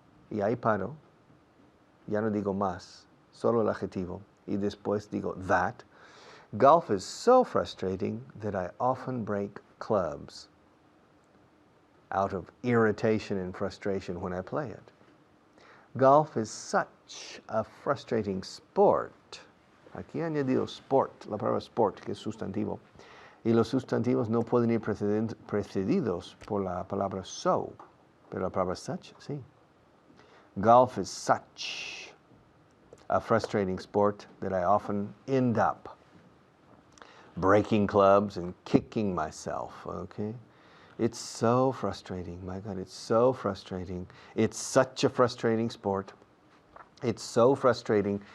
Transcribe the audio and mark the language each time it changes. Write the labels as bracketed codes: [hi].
[es] Y ahí paro, ya no digo más, solo el adjetivo, y después digo that. [en] Golf is so frustrating that I often break clubs out of irritation and frustration when I play it. Golf is such a frustrating sport. [es] Aquí he añadido sport, la palabra sport, que es sustantivo. Y los sustantivos no pueden ir precedidos por la palabra so, pero la palabra such, sí. [en] Golf is such a frustrating sport that I often end up breaking clubs and kicking myself, okay? It's so frustrating, my God, it's so frustrating. It's such a frustrating sport. It's so frustrating.